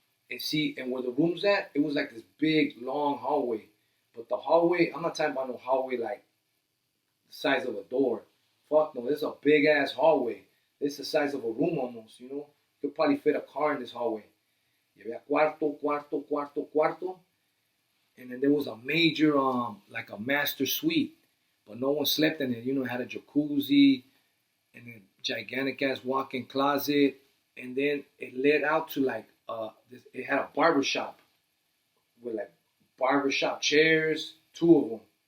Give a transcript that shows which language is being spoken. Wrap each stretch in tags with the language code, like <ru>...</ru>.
<en>And see, and where the room's at, it was like this big, long hallway. But the hallway, I'm not talking about no hallway like the size of a door. Fuck no, this is a big ass hallway. This is the size of a room almost, you know? You could probably fit a car in this hallway.</en> <es>Y había cuarto, cuarto, cuarto, cuarto.</es> <en>And then there was a major, like a master suite. But no one slept in it. You know, it had a jacuzzi and a gigantic ass walk-in closet. And then it led out to like, it had a barber shop with like barbershop chairs, two of them.</en>